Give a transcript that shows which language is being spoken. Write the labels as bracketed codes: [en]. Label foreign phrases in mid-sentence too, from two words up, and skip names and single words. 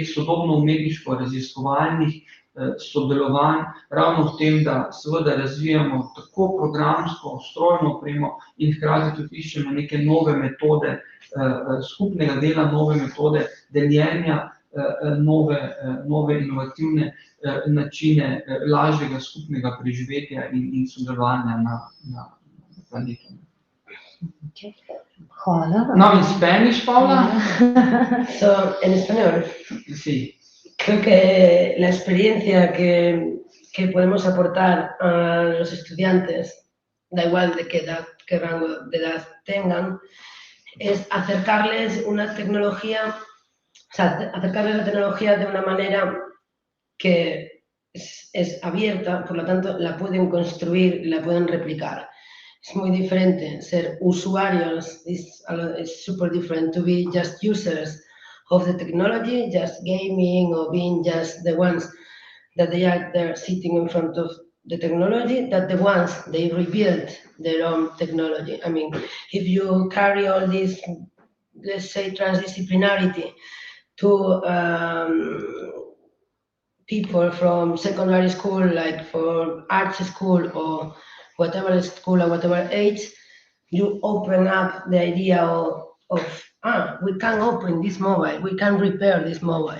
[sl] sodobno umetniško raziskovalnih sodelovanj, ravno v tem, da seveda razvijamo tako programsko, strojno opremo in hkrati tudi iščemo neke nove metode skupnega dela, nove metode deljenja, nove inovativne načine lažjega skupnega preživetja in sodelovanja na planetu. Okay. Hvala. [en] No, in Spanish, Paula? So, [es] en español. Sí. Creo que la experiencia que podemos aportar a los estudiantes, da igual de qué rango de edad tengan, es acercarles una tecnología, o sea, acercarles la tecnología de una manera que es abierta, por lo tanto la pueden construir, la pueden replicar. Es muy diferente ser usuarios, [en] it's super different to be just users of the technology, just gaming or being just the ones that they are there sitting in front of the technology, that the ones they rebuild their own technology. I mean, if you carry all this, let's say, transdisciplinarity to people from secondary school, like for arts school or whatever school or whatever age, you open up the idea of we can open this mobile, we can repair this mobile.